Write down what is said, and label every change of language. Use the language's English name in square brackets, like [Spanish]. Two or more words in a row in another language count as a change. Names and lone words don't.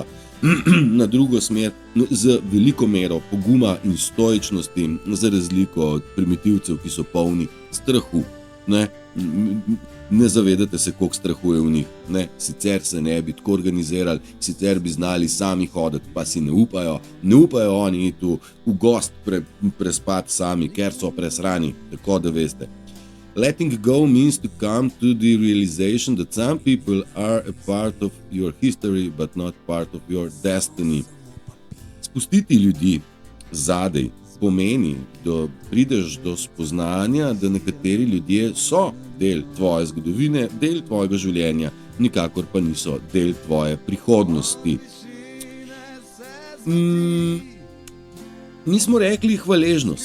[Slovenian] Na drugo smer z veliko mero poguma in stoičnosti, za razliko od primitivcev, ki so polni strahu. Ne zavedate se, koliko strahu je v njih. Sicer se ne bi tako organizirali, sicer bi znali sami hoditi, pa si ne upajo oni tu v gost prespati sami, ker so presrani, tako da veste. [English] Letting go means to come to the realization that some people are a part of your history, but not part of your destiny. [Slovenian] Spustiti ljudi zadej pomeni, da prideš do spoznanja, da nekateri ljudje so del tvoje zgodovine, del tvojega življenja, nikakor pa niso del tvoje prihodnosti. Mi smo rekli hvaležnost.